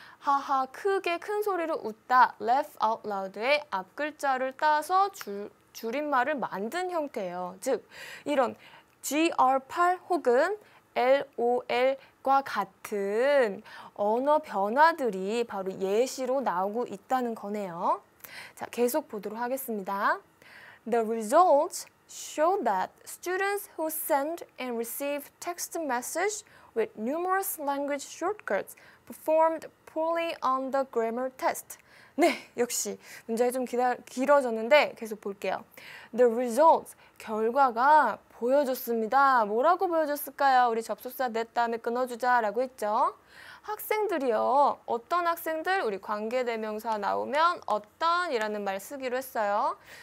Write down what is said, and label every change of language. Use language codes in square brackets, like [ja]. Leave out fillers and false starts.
[ko] 하하 크게 큰 소리로 웃다. laugh out loud의 앞글자를 따서 줄임말을 만든 형태예요. 즉 이런 GR8 혹은 LOL과 같은 언어 변화들이 바로 예시로 나오고 있다는 거네요. 자, 계속 보도록 하겠습니다. [en] The results show that students who send and receive text message with numerous language shortcuts performed poorly on the grammar test. [ko] 네, 역시 문장이 좀 길어졌는데 계속 볼게요. [en] The results, [ko] 결과가 보여줬습니다. 뭐라고 보여줬을까요? 우리 접속사 net 다음에 끊어주자 라고 했죠. 학생들이요. 어떤 학생들? 우리 관계대명사 나오면 어떤 이라는 말 쓰기로 했어요.